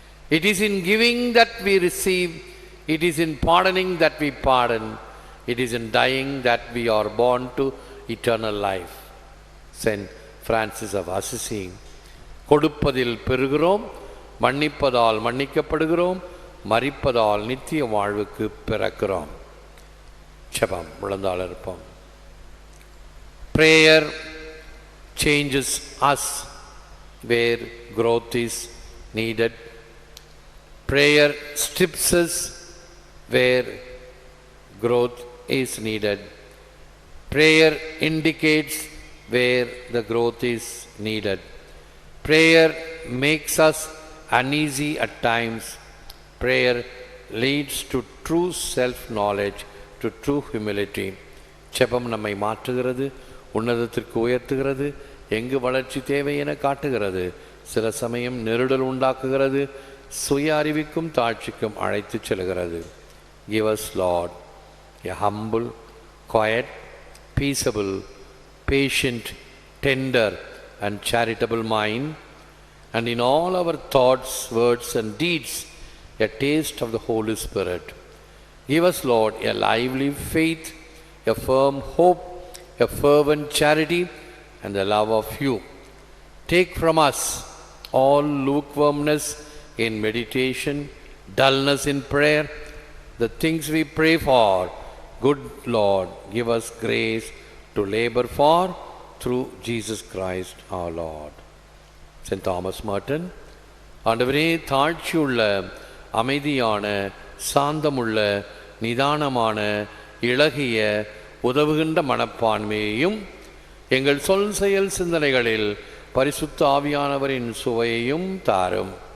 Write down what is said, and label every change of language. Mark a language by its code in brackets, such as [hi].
[en] It is in giving that we receive, it is in pardoning that we pardon, it is in dying that we are born to eternal life. [ta] Saint Francis of Assisi. கொடுப்பதில் பெறுகிறோம், மன்னிப்பதால் மன்னிக்கப்படுகிறோம், மரிப்பதால் நித்திய வாழ்வுக்கு பிறக்கிறோம். ஜெபம். விழுந்தால் இருப்போம். [en] Prayer changes us where growth is needed. Prayer strips us where growth is needed. Prayer indicates where the growth is needed. Prayer makes us uneasy at times. Prayer leads to true self-knowledge, to true humility. [ta] ஜெபம் நம்மை மாற்றுகிறது, உன்னதத்திற்கு உயர்த்துகிறது, எங்கு வளர்ச்சி தேவை என காட்டுகிறது, சில சமயம் நெருடல் உண்டாக்குகிறது, சுய அறிவிக்கும் தாழ்ச்சிக்கும் அழைத்து செல்கிறது. [en] Give us, Lord, a humble, quiet, peaceable, patient, tender and charitable mind, and in all our thoughts, words and deeds, a taste of the Holy Spirit. Give us, Lord, a lively faith, a firm hope, a fervent charity, and the love of you. Take from us all lukewarmness in meditation, dullness in prayer, the things we pray for. Good Lord, give us grace to labor for through Jesus Christ our Lord. St. Thomas Merton. [ta] ஆண்டவரே, தாழ்ச்சியுள்ள, அமைதியான, சாந்தமுள்ள, நிதானமான, இளகிய, உதவுகின்ற மனப்பான்மையையும் எங்கள் சொல் செயல் சிந்தனைகளில் பரிசுத்த ஆவியானவரின் சுவையையும் தாரும்.